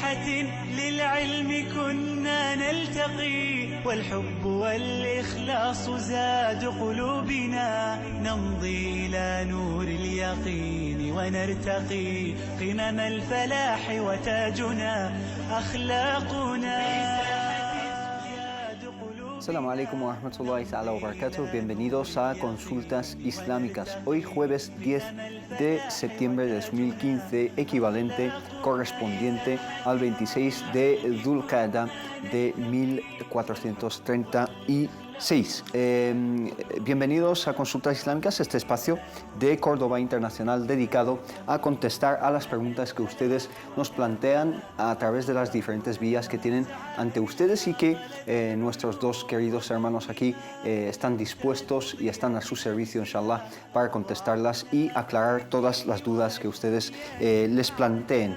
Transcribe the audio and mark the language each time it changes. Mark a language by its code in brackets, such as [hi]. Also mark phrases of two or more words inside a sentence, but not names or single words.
[ar] ساحة للعلم كنا نلتقي والحب والإخلاص زاد قلوبنا نمضي إلى نور اليقين ونرتقي قمم الفلاح وتاجنا أخلاقنا. السلام عليكم ورحمة الله تعالى وبركاته. [es] Bienvenidos a Consultas Islámicas. Hoy jueves 10 de septiembre de 2015, equivalente, correspondiente al 26 de Dhul Qa'dah de 1436. Bienvenidos a Consultas Islámicas, este espacio de Córdoba Internacional dedicado a contestar a las preguntas que ustedes nos plantean a través de las diferentes vías que tienen ante ustedes y que nuestros dos queridos hermanos aquí están dispuestos y están a su servicio, inshallah, para contestarlas y aclarar todas las dudas que ustedes les planteen.